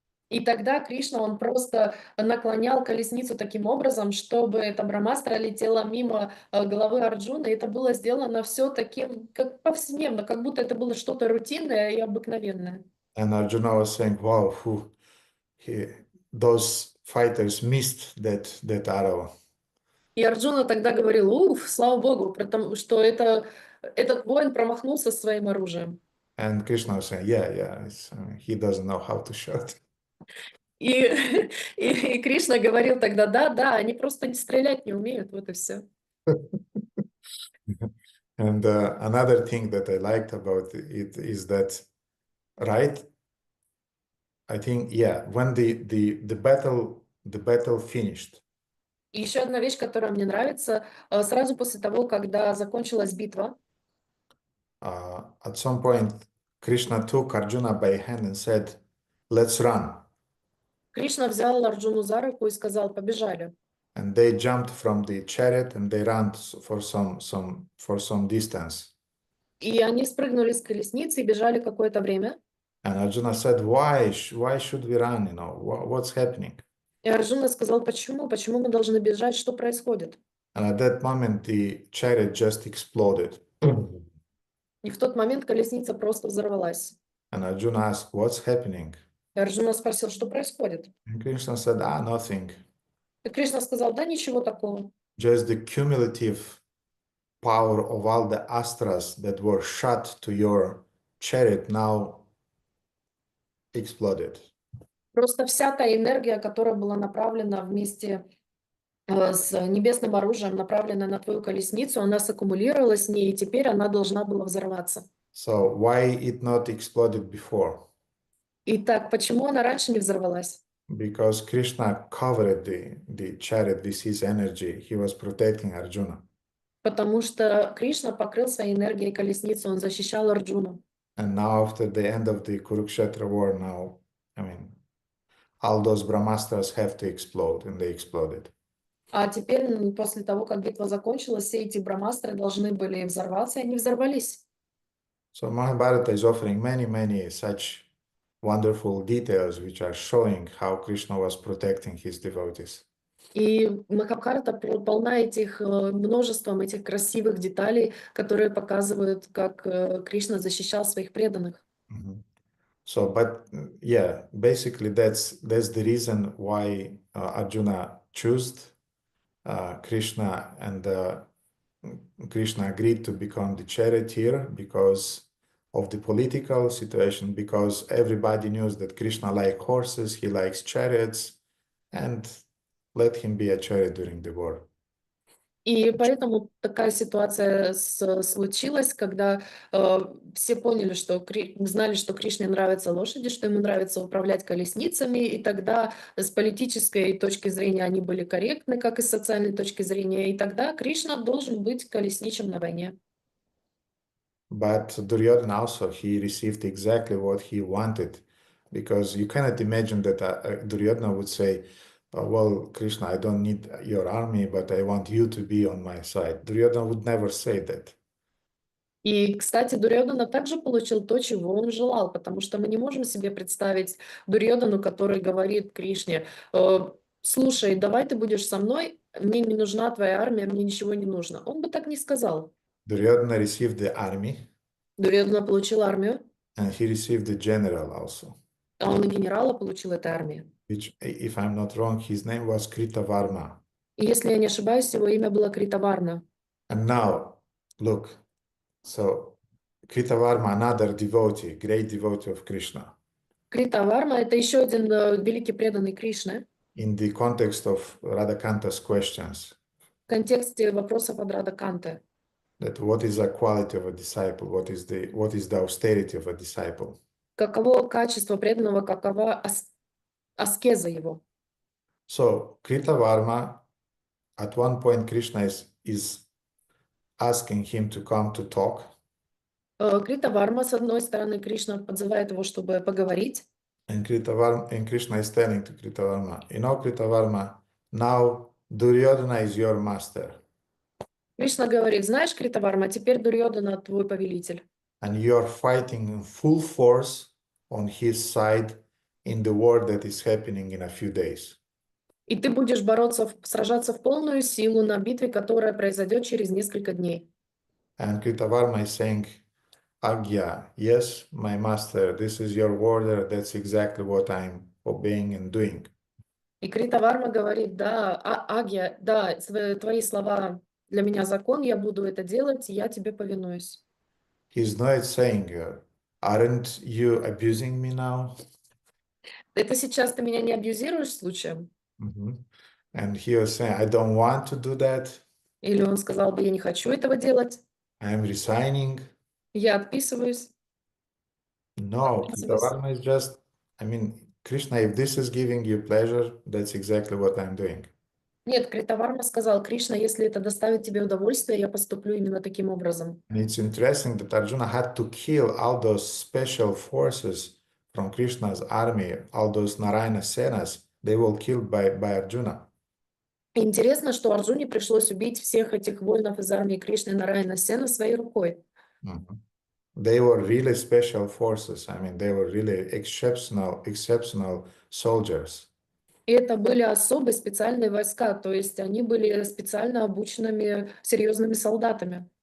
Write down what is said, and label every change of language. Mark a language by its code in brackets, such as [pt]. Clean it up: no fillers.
[ru] и тогда Кришна, он просто наклонял колесницу таким образом, чтобы эта Брамастра летела мимо головы Арджуна, и это было сделано все таким, как повседневно, как будто это было что-то рутинное и обыкновенное. [en] And Arjuna was saying, wow, those fighters missed that arrow. [ru] И Арджуна тогда говорил, уф, слава Богу, потому что этот воин промахнулся своим оружием. [en] And Krishna was saying, yeah, he doesn't know how to shoot. [ru] И Кришна говорил тогда, да, они просто стрелять не умеют, вот и все. [en] And another thing that I liked about it is that, right? I think, yeah, when the battle finished. [ru] И еще одна вещь, которая мне нравится, сразу после того, когда закончилась битва, [en] at some point, Krishna took Arjuna by hand and said, "Let's run." [ru] Кришна взял Арджуну за руку и сказал, побежали. [en] And they jumped from the chariot and they ran for some distance. [ru] И они спрыгнули с колесницы и бежали какое-то время. [en] And Arjuna said, why should we run? You know, what's happening? [ru] И Арджуна сказал, почему мы должны бежать, что происходит? [en] And at that moment, the chariot just exploded. [ru] И в тот момент колесница просто взорвалась. [en] And Arjuna asked, what's happening? [ru] И Арджуна спросил, что происходит? [en] And Krishna said, nothing. [ru] И Кришна сказал, да ничего такого. [en] Just the cumulative power of all the astras that were shot to your chariot now exploded. [ru] Просто вся та энергия, которая была направлена вместе с небесным оружием, направлена на твою колесницу, она саккумулировалась в ней, и теперь она должна была взорваться. [en] So why it not exploded before? [ru] Итак, почему она раньше не взорвалась? [en] Because Krishna covered the chariot with his energy. He was protecting Arjuna. [ru] Потому что Кришна покрыл своей энергией колесницу, он защищал Арджуну. [en] And now after the end of the Kurukshetra war, now, I mean, all those Brahmastras have to explode, and they exploded. [ru] А теперь, после того, как битва закончилась, все эти брамастры должны были взорваться, и они взорвались. [en] So Mahabharata is offering many such wonderful details which are showing how Krishna was protecting his devotees. [ru] И Махабхарата полна множеством этих красивых деталей, которые показывают, как Кришна защищал своих преданных. [en] So, but yeah, basically that's the reason why Arjuna chose Krishna, and Krishna agreed to become the charioteer because of the political situation, because everybody knows that Krishna likes horses, he likes chariots, and let him be a chariot during the war. [ru] И поэтому такая ситуация случилась, когда все поняли, знали, что Кришне нравятся лошади, что ему нравится управлять колесницами, и тогда с политической точки зрения они были корректны, как и с социальной точки зрения, и тогда Кришна должен быть колесничим на войне. [en] But Duryodhana also, he received exactly what he wanted, because you cannot imagine that Duryodhana would say, well, Krishna, I don't need your army, but I want you to be on my side. Duryodhana would never say that. [ru] И, кстати, Дурьодана также получил то, чего он желал, потому что мы не можем себе представить Дурьодану, который говорит Кришне, слушай, давай ты будешь со мной, мне не нужна твоя армия, мне ничего не нужно. Он бы так не сказал. [en] Duryodhana received the army. [ru] Дурьодана получил армию. [en] And he received the general also, [ru] А он и генерала получил этой армии. [en] which, if I'm not wrong, his name was Kritavarma. [ru] И если я не ошибаюсь, его имя было Критаварна. [en] And now, look, so Kritavarma, another devotee, great devotee of Krishna. [ru] Критаварма — это еще один великий преданный Кришны. [en] In the context of Radhakanta's questions, [ru] В контексте вопросов от Радаканты. [en] that what is the quality of a disciple, what is the austerity of a disciple. [ru] Каково качество преданного, какова аскеза его. [en] So Kritavarma, at one point Krishna is asking him to come to talk. [ru] Критаварма, с одной стороны, Кришна подзывает его, чтобы поговорить. [en] And Krishna is telling to Kritavarma, you know, Kritavarma, now Duryodhana is your master. [ru] Кришна говорит: знаешь, Критаварма, теперь Дурьодана твой повелитель. [en] And you are fighting in full force on his side in the war that is happening in a few days. [ru] И ты будешь сражаться в полную силу на битве, которая произойдет через несколько дней. [en] And Kritavarma is saying, Agya, yes, my master, this is your order, that's exactly what I'm obeying and doing. [ru] И Критаварма говорит: да, Агья, да, твои слова для меня закон, я буду это делать, я тебе повинуюсь. [en] He's not saying, aren't you abusing me now? [ru] Это сейчас ты меня не абьюзируешь случаем? [en] And he was saying, I don't want to do that. [ru] Или он сказал бы: я не хочу этого делать, [en] I'm resigning. [ru] я отписываюсь. [en] No, Kritavarma is just, I mean, Krishna, if this is giving you pleasure, that's exactly what I'm doing. [ru] Нет, Критаварма сказал: Кришна, если это доставит тебе удовольствие, я поступлю именно таким образом. [en] And it's interesting that Arjuna had to kill all those special forces from Krishna's army, all those Narayana Senas, they were killed by Arjuna. [ru] Интересно, что Арджуне пришлось убить всех этих воинов из армии Кришны Нараяна Сена своей рукой. [en] They were really special forces. I mean, they were really exceptional soldiers. [ru] И это были особые специальные войска, то есть они были специально обученными серьезными солдатами.